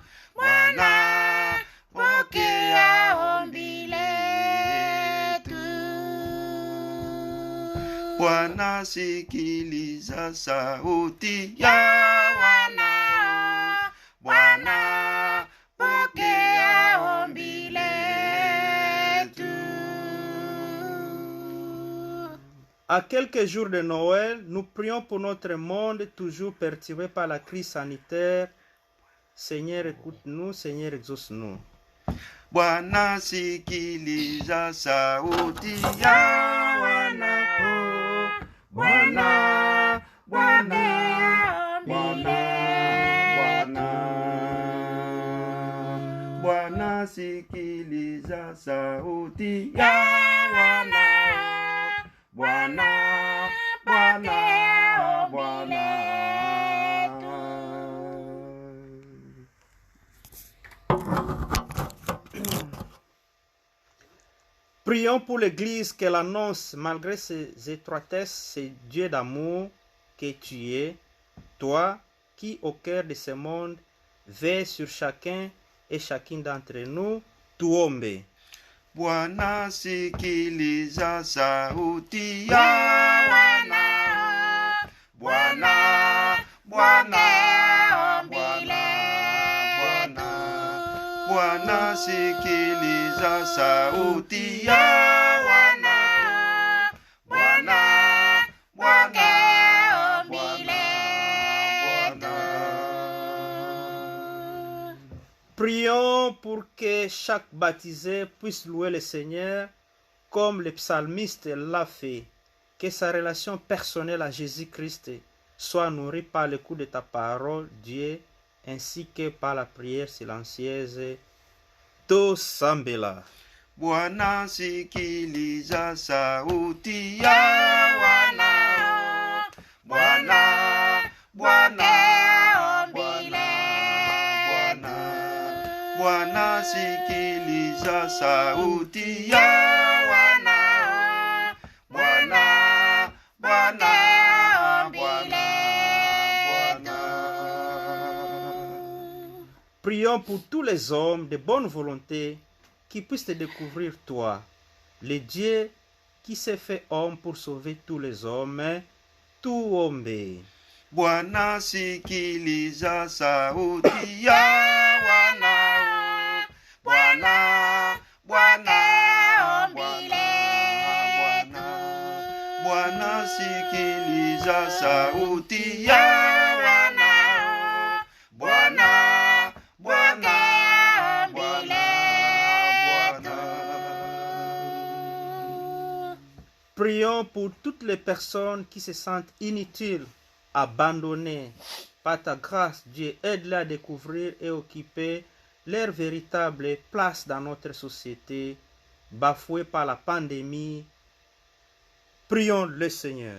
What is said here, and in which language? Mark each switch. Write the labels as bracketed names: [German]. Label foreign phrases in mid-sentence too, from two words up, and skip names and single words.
[Swahili] Bwana, pokea ombi letu. Bwana, sikiliza sauti ya wanao. Bwana, pokea ombi letu. [French] À quelques jours de Noël, nous prions pour notre monde toujours perturbé par la crise sanitaire. Seigneur, écoute-nous. Seigneur, exauce-nous. [Swahili] Bwana, sikiliza sauti ya wanao. Bwana, Bwana, Bwana, Bwana. Bwana, sikiliza sauti ya wanao. Bwana, Bwana, Bwana. [French] Prions pour l'Église qu'elle annonce, malgré ses étroitesses, ce Dieu d'amour que tu es, toi qui, au cœur de ce monde, veille sur chacun et chacune d'entre nous, [Swahili] tuombe. Bwana, sikiliza sauti ya wanao. Bwana, Bwana, Bwana, Bwana. Bwana, sikiliza sauti ya wanao. Bwana, Bwana, Bwana, Bwana. [French] Prions pour que chaque baptisé puisse louer le Seigneur comme le psalmiste l'a fait. Que sa relation personnelle à Jésus-Christ soit nourrie par l'écoute de ta parole, Dieu, ainsi que par la prière silencieuse. [Lingala] Tosambela. [Swahili] Bwana, sikiliza sauti ya wanao. Bwana, Bwana, Bwana, Bwana. Bwana, sikiliza sauti ya wanao. Bwana, Bwana, Bwana, Bwana. [French] Prions pour tous les hommes de bonne volonté qui puissent te découvrir toi, le Dieu qui s'est fait homme pour sauver tous les hommes. [Swahili] Tuombe. Bwana, sikiliza sauti ya wanao. Bwana, Bwana, Bwana, Bwana. Bwana, sikiliza sauti ya wanao. Bwana, Bwana, Bwana, Bwana. [French] Prions pour toutes les personnes qui se sentent inutiles, abandonnées. Par ta grâce, Dieu, aide-les à découvrir et occuper leur véritable place dans notre société, bafouée par la pandémie Prions le Seigneur.